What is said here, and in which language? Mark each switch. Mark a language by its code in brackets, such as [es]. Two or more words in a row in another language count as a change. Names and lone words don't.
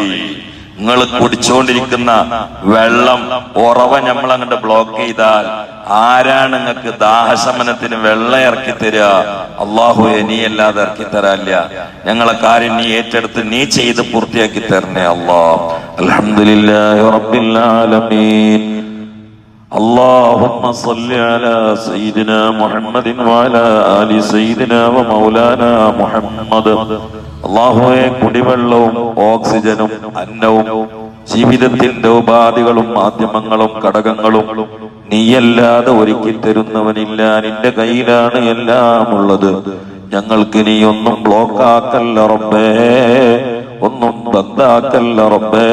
[ml] നിങ്ങൾ കുടിച്ചുകൊണ്ടിരിക്കുന്ന വെള്ളം ഉറവ നമ്മൾ അങ്ങോട്ട് ബ്ലോക്ക് ചെയ്താൽ ആരാണ് നിങ്ങൾക്ക് ദാഹശമനത്തിന് വെള്ളം ഇറക്കി തരിക? അള്ളാഹു നീയല്ലാതെ ഇറക്കി തരാല്ല. ഞങ്ങളെ കാര്യം നീ ഏറ്റെടുത്ത് നീ ചെയ്ത് പൂർത്തിയാക്കി തരണേ അല്ലാഹ്. [ar] الحمد لله رب العالمين. اللهم صل على سيدنا محمد وعلى آل سيدنا ومولانا محمد. [ml] അല്ലാഹുവേ, കുടിവെള്ളവും ഓക്സിജനും അന്നവും ജീവിതത്തിന്റെ ഉപാധികളും മാധ്യമങ്ങളും ഘടകങ്ങളും നീയല്ലാതെ ഒരുക്കി തരുന്നവനില്ല. നിന്റെ കയ്യിലാണ് എല്ലാം ഉള്ളത്. ഞങ്ങൾക്ക് നീ ഒന്നും ബ്ലോക്കാക്കല്ല റബ്ബേ, ഒന്നും ബന്ധാക്കല്ല റബ്ബേ.